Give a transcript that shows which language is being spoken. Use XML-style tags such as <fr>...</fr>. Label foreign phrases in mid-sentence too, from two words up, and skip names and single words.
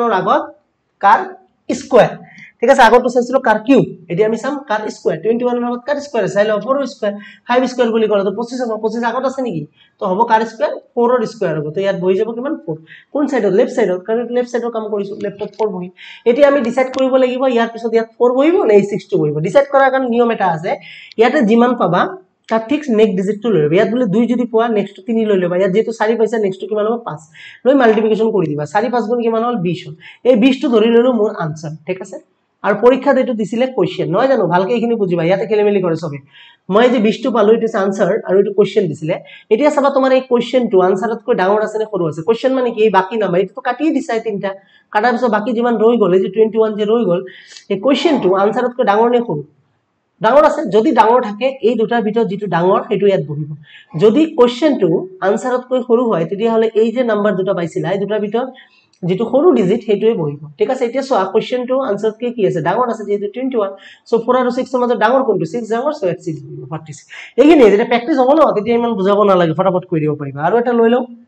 <as>ৰ আগত কাৰ স্কয়াৰ ঠিক আছে আগতো চাইছিলো কাৰ কিউব এতিয়া আমি চাম কাৰ স্কয়াৰ 21 ৰ আগত কাৰ স্কয়াৰ চাই লও 4 ৰ স্কয়াৰ 5 স্কয়াৰ বুলি ক'লে তো 25 হ'ব 25 আগত আছে নেকি তো হ'ব কাৰ স্কয়াৰ 4 ৰ স্কয়াৰ হ'ব তো ইয়াত বহি যাব কিমান 4 কোন সাইডত</as> <en>left sideত</en> <as>কাৰণ</as> <en>left sideৰ</en> <as>কাম কৰিছো লেফটত 4 বহি এতিয়া আমি ডিসাইড কৰিব লাগিব ইয়াৰ পিছত ইয়াত 4 বহিব নে 6 টো বহিব ডিসাইড কৰাৰ কাৰণে নিয়ম এটা আছে ইয়াতে যিমান পাবা তার ঠিক</as> <en>next digit</en> <as>টো লৈ লবা ইয়াত বলে 2 যদি পোৱা নেক্সট 3 লৈ লবা ইয়াত যেটো 4 পাইছা নেক্সট কিমান হ'ব 5 লৈ মাল্টিপ্লিকেশন কৰি দিবা 4 5 গুণ কিমান হল 20 হল এই 20 টো ধৰি ললো মোৰ আনসার ঠিক আছে আর পরীক্ষা যেটো দিছিলে কোশ্চেন নহয় জানো ভালকে এখিনি বুজিবা ইয়াতে খেলিমেলি কৰে সবে মই যে 20 টো পালো</as> <en>it is answer</en> <as>আৰু এটো কোশ্চেন দিছিলে এতিয়া চাবা তোমাৰ এই কোশ্চেন টো আনসারত কৈ ডাঙৰ আছে নে সৰু আছে কোশ্চেন মানে কি এই বাকি নাম্বার এটো তো কাটিয়ে দিছাই তিনটা কাটাৰ পিছত বাকি যিমান ৰৈ গল এই যে 21 যে ৰৈ গল এই কোশ্চেন টো আনসারত কৈ ডাঙৰ নে সৰু ডাঙৰ আছে যদি ডাঙৰ থাকে এই দুটাৰ ভিতৰত যেটো ডাঙৰ হেতু ইয়াত বহিব যদি কোশ্চেন টো আনসারত কৈ সৰু হয় তেতিয়া হলে এই যে নাম্বার দুটা পাইছিলা এই দুটাৰ ভিতৰত যেটো সৰু ডিজিট হেতুৱে বহিব ঠিক আছে এতিয়া সোয়া কোশ্চেন টো আনসার কি আছে ডাঙৰ আছে যেটো 21 সো 4 আৰু 6 ৰ মাজত ডাঙৰ কোনটো 6 ডাঙৰ সো 6 46 এইখিনি যেটা প্ৰ্যাকটিস হ'ব ন তেতিয়া ইমান বুজাব নালাগে ফটাফট কৰি দিব পাৰিবা আৰু এটা লৈ লও</as>